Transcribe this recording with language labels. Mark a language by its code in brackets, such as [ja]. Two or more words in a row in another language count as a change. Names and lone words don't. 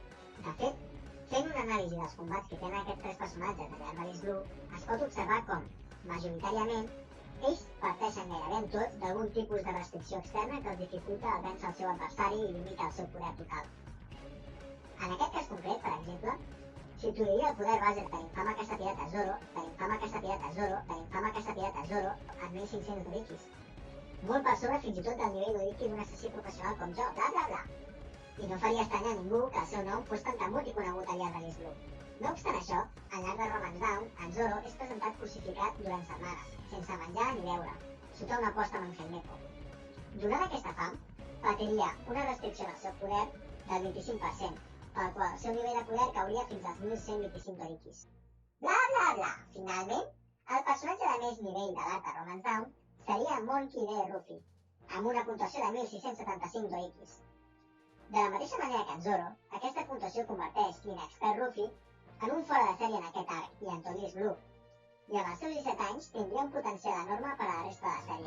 [ca] De fet, fent una anàlisi dels combats que tenen aquests tres personatges al llarg de l'East Blue, es pot observar com, majoritàriament, ells parteixen gairebé en tot d'algun tipus de restricció externa que els dificulta el vèncer el seu adversari i limita el seu poder total. En aquest cas concret, per exemple, s'introduiria el poder base de l'infame caçapirata Zoro, de l'infame caçapirata Zoro, de l'infame caçapirata Zoro, amb 1.500 Dorikis. Molt per sobre fins i tot del nivell Doriki d'un assassí professional com jo, bla bla bla. I no faria estranyar a ningú que el seu nom fos tan temut i conegut al llarg de l'East Blue. No obstant això, al llarg de Romance Down, en Zoro és presentat crucificat durant setmanes, sense menjar ni beure, sota una posta amb en Helmeppo. Donada aquesta fam, patiria una restricció del seu poder del 25%, pel qual el seu nivell de poder cauria fins als 1.125 Dorikis. Bla bla bla! Finalment, el personatge de més nivell de l'arc de Romance Down seria Monkey D. Ruffy, amb una puntuació de 1.675 Dorikis. De la mateixa manera que en Zoro, aquesta puntuació converteix l'inexpert Ruffy en un fora de sèrie en aquest arc i en tot l'East Blue, i amb els seus 17 anys tindria un potencial enorme per a la resta de la sèrie.